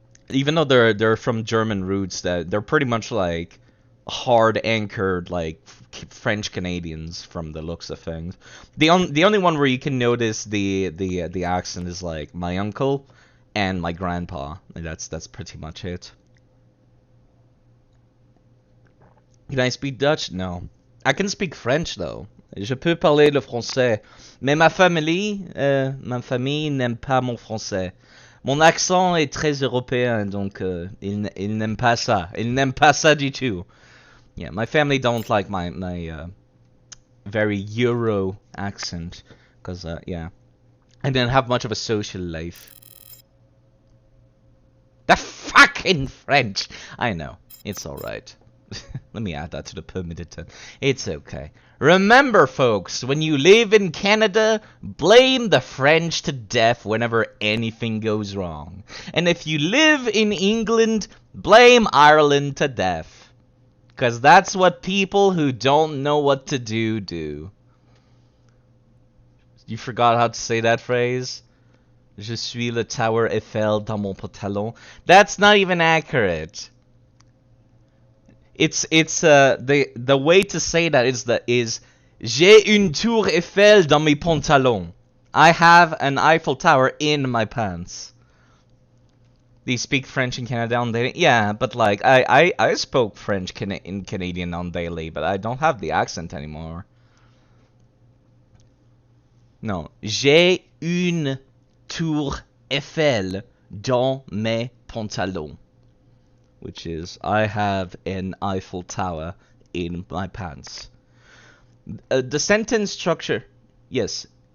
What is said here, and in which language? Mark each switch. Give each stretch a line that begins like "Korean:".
English: Even though they're from German roots, that they're pretty much like hard anchored like French Canadians from the looks of things. The only one where you can notice the accent is like my uncle and my grandpa. That's pretty much it. Can I speak Dutch? No. I can speak French though.
French: Je peux parler le français, mais ma famille n'aime pas mon français. Mon accent est très européen, donc ils n'aiment pas ça. Ils n'aiment pas ça du tout.
English: Yeah, my family don't like my very Euro accent, because yeah, I didn't have much of a social life. The fucking French! I know, it's alright. Let me add that to the permitted term. It's okay. Remember, folks, when you live in Canada, blame the French to death whenever anything goes wrong. And if you live in England, blame Ireland to death. Because that's what people who don't know what to do. You forgot how to say that phrase?
French: Je suis le Tower Eiffel dans mon pantalon.
English: That's not even accurate. It's the way to say that is
French: j'ai une tour Eiffel dans mes pantalons.
English: I have an Eiffel Tower in my pants. They speak French in Canada on daily? Yeah, but like, I spoke French in Canadian on daily, but I don't have the accent anymore. No.
French: J'ai une tour Eiffel dans mes pantalons.
English: Which is, I have an Eiffel Tower in my pants. The sentence structure, yes.